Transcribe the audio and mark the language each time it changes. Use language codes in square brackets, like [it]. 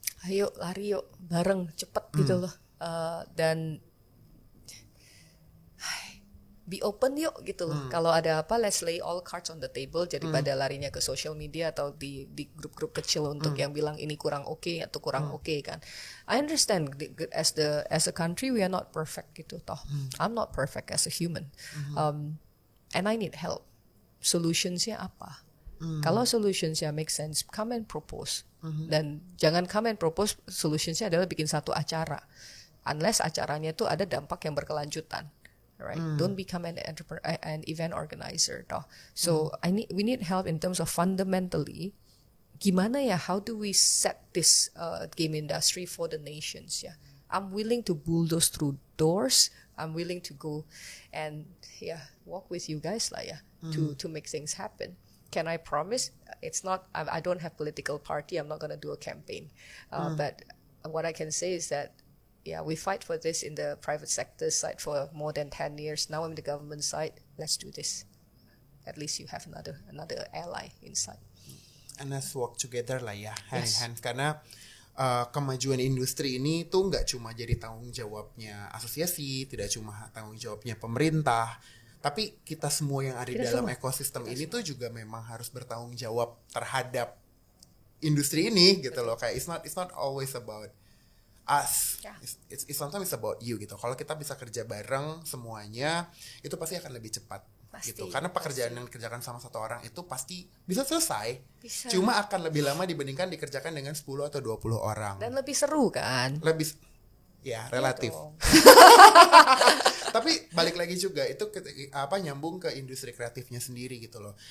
[id] Ayo lari yuk bareng cepet gitu loh, dan [en] be open [id] yuk gitu loh. Kalau ada apa, [en] let's lay all cards on the table. [id] Jadi pada larinya ke social media atau di grup-grup kecil untuk yang bilang ini kurang oke atau kurang oke kan. [en] I understand as a country we are not perfect gitu toh. I'm not perfect as a human, and I need help. [id] Solutionsnya apa? Kalau solutionsnya [en] make sense, come and propose. [id] Dan jangan [en] come and propose [id] solutionsnya adalah bikin satu acara, unless acaranya itu ada dampak yang berkelanjutan. [en] Right, don't become an event organizer. Toh. So we need help in terms of fundamentally, [id] gimana ya? [en] How do we set this game industry for the nations? Ya, I'm willing to bulldoze through doors. I'm willing to go and walk with you guys lah ya, to make things happen. Can I promise? It's not. I don't have political party. I'm not gonna do a campaign. But what I can say is that. Yeah, we fight for this in the private sector side for more than 10 years. Now in the government side, let's do this. At least you have another ally inside. And let's work together lah ya, hand in hand. [id] Karena kemajuan industri ini tuh nggak cuma jadi tanggung jawabnya asosiasi, tidak cuma tanggung jawabnya pemerintah, tapi kita semua yang ada di dalam ekosistem ini tuh juga memang harus bertanggung jawab terhadap industri ini gitu loh. [en] Kayak it's not always about us, it's sometimes about you gitu. [id] Kalau kita bisa kerja bareng semuanya, itu pasti akan lebih cepat gitu. Karena pekerjaan yang dikerjakan sama satu orang itu pasti bisa selesai. Cuma akan lebih lama dibandingkan dikerjakan dengan 10 atau 20 orang. Dan lebih seru kan? Lebih relatif. Tapi balik lagi juga itu nyambung ke industri kreatifnya sendiri gitu loh.